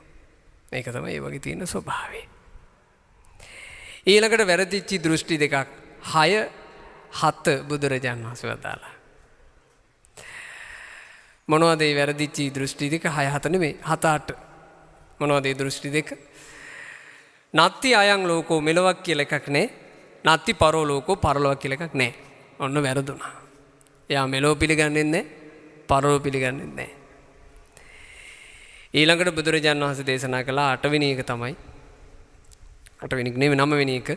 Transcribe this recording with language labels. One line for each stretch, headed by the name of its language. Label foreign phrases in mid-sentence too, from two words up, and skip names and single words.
Sinhala: මේක තමයි ඒ වගේ තියෙන ස්වභාවය. ඊළඟට වැරදිච්ච දෘෂ්ටි දෙකක් 6 7 බුදුරජාණන් වහන්සේ වදාලා. මොනවද මේ වැරදිච්ච දෘෂ්ටි දෙක? 6 7 නෙමෙයි 7 8. මොනවද මේ දෘෂ්ටි දෙක?
Pali: නත්ති අයං ලෝකෝ
Sinhala: මෙලොවක් කියලා එකක් නැහැ.
Pali: නත්ති පරෝ ලෝකෝ
Sinhala: පරලොවක් කියලා එකක් නැහැ. ඔන්න වැරදුනා. එයා මෙලොව පිළිගන්නේ නැහැ, පරලොව පිළිගන්නේ නැහැ. ඊළඟට බුදුරජාණන් වහන්සේ දේශනා කළ 8 වෙනි එක තමයි 8 වෙනි එක නෙමෙයි 9 වෙනි එක.